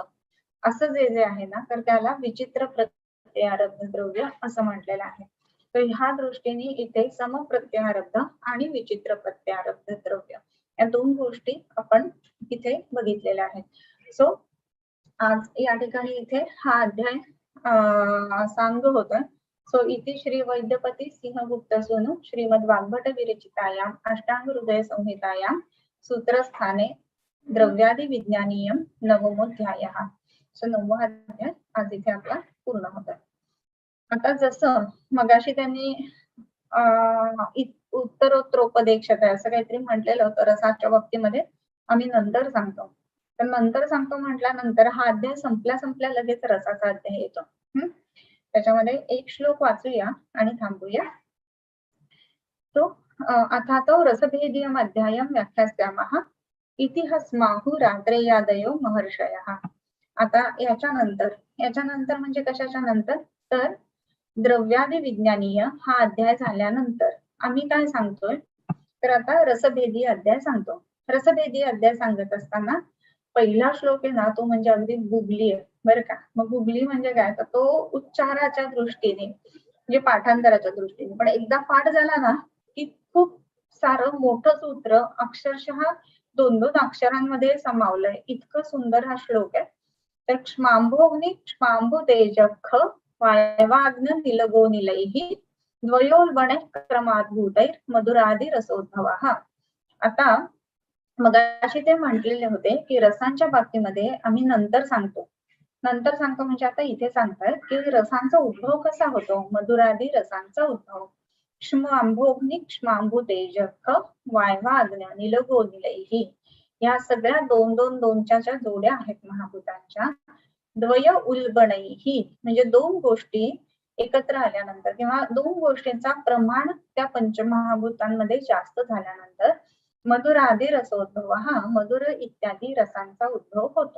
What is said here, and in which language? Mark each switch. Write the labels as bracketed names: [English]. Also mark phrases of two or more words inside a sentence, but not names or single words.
[Marathi] असं जे जे आहे ना तर त्याला विचित्र प्रत्ययारब्ध द्रव्य असं म्हटलेलं आहे. तर ह्या दृष्टीने इथे समप्रत्ययारब्ध आणि विचित्र प्रत्ययारब्ध द्रव्य या दोन गोष्टी आपण इथे बघितलेल्या आहेत. सो आज या ठिकाणी इथे हा अध्याय सांग होता. [Sanskrit] सो इथे श्री वैद्यपती सिंहगुप्त सोनू श्रीमद वाग्भट विरचितायाम अष्टांग हृदय संहितायाम सूत्रस्थाने द्रव्यादि विज्ञानीयम नवमोध्याय. [Marathi] सो 9वा अध्याय आज इथे आपला पूर्ण होता. आता जसं मगाशी त्यांनी उत्तरोत्तरोपदेशक असं काहीतरी म्हटलेलं होतं रसाच्या बाबतीमध्ये, आम्ही नंतर सांगतो. तर नंतर सांगतो म्हटल्यानंतर हा अध्याय संपल्या लगेच रसाचा अध्याय येतो. त्याच्यामध्ये एक श्लोक वाचूया आणि थांबूया. [Sanskrit] तो अथा तो रसभेदीयम अध्यायम व्याख्यास्यामः इति हस्माहु रात्रेयादयो महर्षयः. [Marathi] आता याच्यानंतर म्हणजे कशाच्या नंतर तर द्रव्यादि विज्ञानीय हा अध्याय झाल्यानंतर आम्ही काय सांगतोय तर आता रसभेदी अध्याय सांगतो. रसभेदी अध्याय सांगत असताना पहिला श्लोक आहे ना तो म्हणजे अगदी गुगली आहे बरं का. मग गुगली म्हणजे काय तर तो उच्चाराच्या दृष्टीने म्हणजे पाठांतराच्या दृष्टीने पण एकदा पाठ झाला ना की खूप सारं मोठं सूत्र अक्षरशः 2-2 अक्षरांमध्ये समावलंय. इतकं सुंदर हा श्लोक आहे. [Sanskrit] तर क्ष्मांभोग्नि क्ष्मांभु तेजख वायवाग्न निलगो निलैः द्वयोल्बणैः क्रमाद्भूतैः मधुरादि रसोद्भवः. [Marathi] आता मगाशी ते म्हटलेले होते की रसांच्या बाबतीमध्ये आम्ही नंतर सांगतो म्हणजे आता इथे सांगतात की रसांचा उद्भव कसा होतो. मधुरादी रसांचा उद्भव [Sanskrit] क्ष्मांभोग्नि क्ष्मांभु तेजख वायवा अग्न्या निलगो निलैः [Marathi] या सगळ्या 2-2-2च्या जोड्या आहेत महाभूतांच्या. [Sanskrit] द्वय उल्बणैः [Marathi] म्हणजे दोन गोष्टी एकत्र आल्यानंतर किंवा दोन गोष्टींचा प्रमाण त्या पंचमहाभूतांमध्ये जास्त झाल्यानंतर मधुरादी रसोद्भव हा मधुर इत्यादी रसांचा उद्भव होतो.